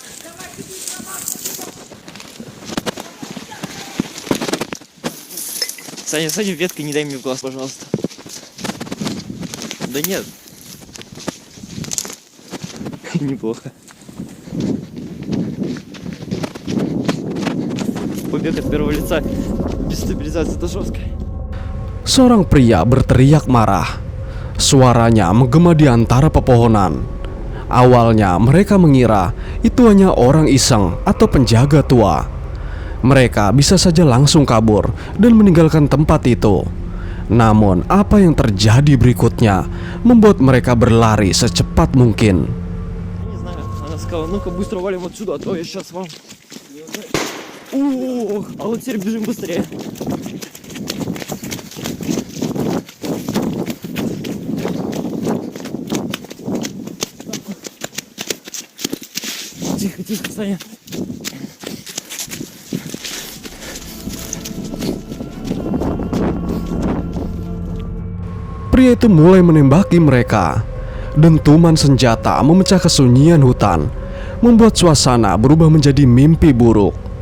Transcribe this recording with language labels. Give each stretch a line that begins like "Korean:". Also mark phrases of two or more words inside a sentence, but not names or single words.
Russian: Саня, веткой не дай мне в глаз, пожалуйста. Да нет. Неплохо. Побег от первого лица без стабилизации, это жестко.
Indonesian: Seorang pria berteriak marah. Suaranya menggema di antara pepohonan. Awalnya mereka mengira itu hanya orang iseng atau penjaga tua. Mereka bisa saja langsung kabur dan meninggalkan tempat itu. Namun apa yang terjadi berikutnya membuat mereka berlari secepat mungkin.
Russian: Не знаю, она сказала, ну-ка быстро валим отсюда, а то я сейчас вам... Ох, а вот теперь бежим быстрее. Тихо, Саня.
Indonesian: Pria itu mulai menembaki mereka. Dentuman senjata memecah kesunyian hutan, membuat suasana berubah menjadi mimpi buruk.